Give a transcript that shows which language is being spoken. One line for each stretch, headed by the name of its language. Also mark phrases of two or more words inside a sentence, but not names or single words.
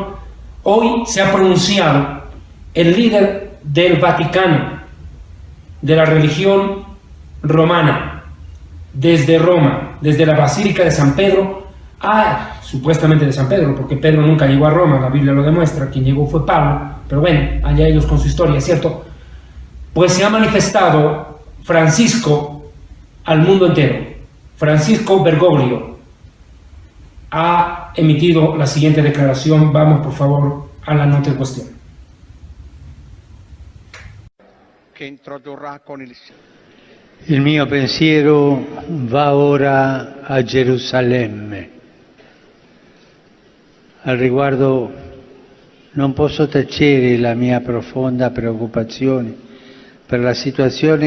Spanish: Hoy se ha pronunciado el líder del Vaticano, de la religión romana, desde Roma, desde la Basílica de San Pedro, supuestamente de San Pedro, porque Pedro nunca llegó a Roma, la Biblia lo demuestra, quien llegó fue Pablo, pero bueno, allá ellos con su historia, ¿cierto? Pues se ha manifestado Francisco al mundo entero. Francisco Bergoglio ha emitido la siguiente declaración. Vamos, por favor, a la nota en cuestión.
Italian: Il mio pensiero va ora a Gerusalemme. Al riguardo non posso tacere la mia profonda preoccupazione per la situazione